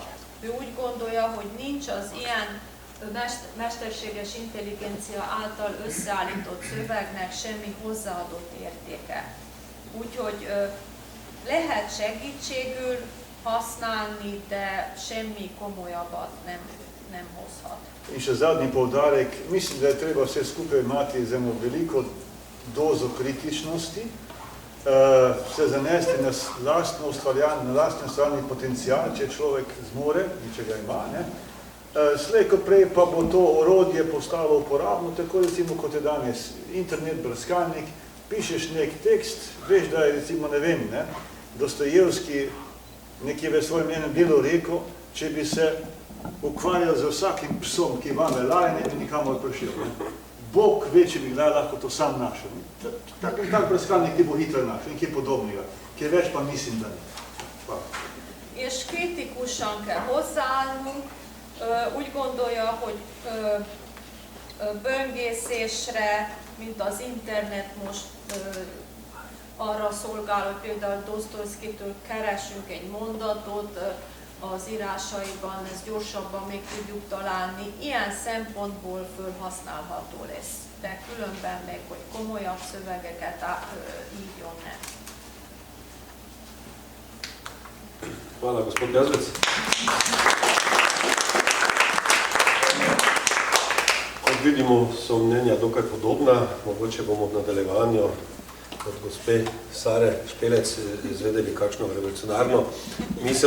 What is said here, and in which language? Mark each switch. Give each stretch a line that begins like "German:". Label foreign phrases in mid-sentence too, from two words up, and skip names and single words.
Hungarian: Ő úgy gondolja, hogy nincs az ilyen mesterséges intelligencia által összeállított szövegnek semmi hozzáadott értéke. Úgyhogy lehet segítségül használni, de semmi komolyabbat nem hozhat.
Slovenian: In še zadnji poudarek, mislim, da je treba vse skupaj imati z eno veliko dozo kritičnosti, se zanesti na lastno ustvarjanje, na lastno ustvarjanje potencial, če človek zmore in če ga ima, ne. Slej ko prej pa bo to orodje postalo uporabno, tako recimo kot je danes internet, brskalnik, pišeš nek tekst, veš, da je recimo, ne vem, ne, Dostojevski nekje v svojem enem delu rekel, če bi se ukvarjal z vsakim psom, ki vame laje, ne bi nikamor prišel. Ne. Bog ve, če bi lahko to sam našel. Tak brskalnik ti bo hitro našel, nekaj podobnega, ki več pa mislim, da ne.
Hungarian: És kritikusan kell hozzáállnunk, úgy gondolja, hogy böngészésre, mint az internet most arra szolgál, hogy például Dostoyevskitől keresünk egy mondatot az írásaiban, ezt gyorsabban még tudjuk találni. Ilyen szempontból felhasználható lesz, de különben meg, hogy komolyabb szövegeket írjon nem.
Slovenian: Hvala, gospod Jazbec. Kot vidimo, so mnenja dokaj podobna, mogoče bomo v nadaljevanju od gospe Sare Špelec izvedeli kakšno revolucionarno misel.